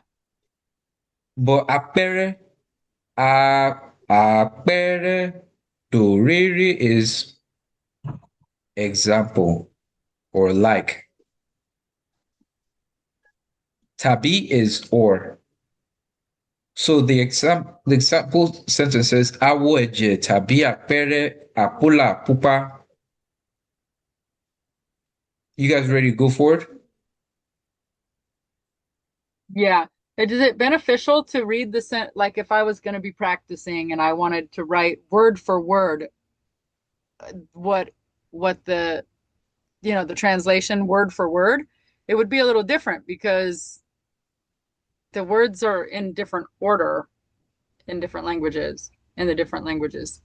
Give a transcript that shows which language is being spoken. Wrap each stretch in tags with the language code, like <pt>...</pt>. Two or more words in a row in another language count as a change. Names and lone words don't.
<en>But</en> <yo>apere, apere,</yo> <en>dorere is example or like. Tabi is or. So the example sentence says</en> <yo>awo eje tabi apere apola pupa.</yo> <en>You guys ready to go forward? Yeah. Is it beneficial to read the like if I was going to be practicing and I wanted to write word for word what the the translation word for word, it would be a little different because the words are in different order in different languages, in the different languages.</en>